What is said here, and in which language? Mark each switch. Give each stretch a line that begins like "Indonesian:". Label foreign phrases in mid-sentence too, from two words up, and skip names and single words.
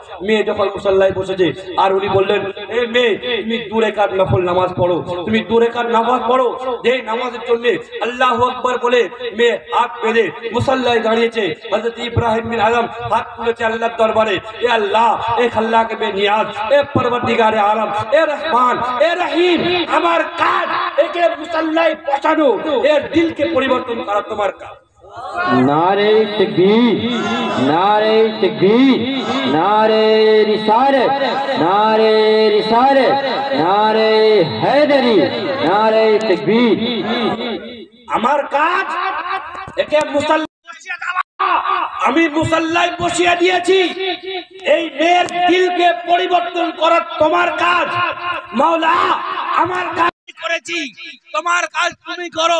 Bangla: মেয়ে যখন মুসাল্লায় বসেছে, আর উনি বললেন, এ মেয়ে, তুমি দূরে কার নফল নামাজ পড়ো, তুমি দূরে কার নামাজ পড়ো, যে নামাজের জন্য আল্লাহু আকবার বলে মেয়ে হাত বেঁধে মুসাল্লায় দাঁড়িয়েছে। হযরত ইব্রাহিম বিন আদম হাত তুলেছে আল্লাহর দরবারে, এ আল্লাহ,
Urdu: اے خلاقِ بے نیاز, اے پروردگارِ عالم,
Bangla: এ রহমান, এ রহিম, আমার কাজ একে মুসাল্লায় পৌঁছানো, এর দিলকে পরিবর্তন করা তোমার কাজ।
Urdu: نعرۂ تکبیر، نعرۂ تکبیر، نعرۂ رسالت، نعرۂ رسالت، نعرۂ حیدری، نعرۂ تکبیر.
Bangla: আমার কাজ একে মুসাল্লায় বসিয়ে দেওয়া, আমি মুসাল্লায় বসিয়ে দিয়েছি, এই মেয়ের দিলকে পরিবর্তন করা তোমার কাজ। মাওলা, আমার কাজ করেছি, তোমার কাজ তুমি করো।